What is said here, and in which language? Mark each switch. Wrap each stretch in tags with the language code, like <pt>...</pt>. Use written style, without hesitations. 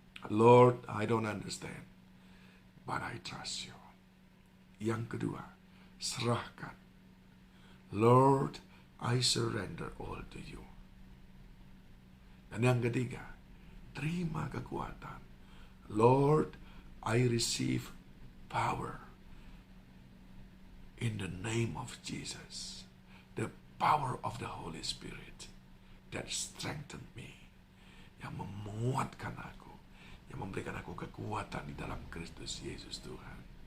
<en>Lord, I don't understand, but I trust you.</en> <id>Yang kedua, serahkan.</id> <en>Lord, I surrender all to you.</en> <id>Dan yang ketiga, terima kekuatan.</id> <en>Lord, I receive power in the name of Jesus. The power of the Holy Spirit that strengthened me.</en> <id>Yang memuatkan aku, yang memberikan aku kekuatan di dalam Kristus Yesus Tuhan.</id>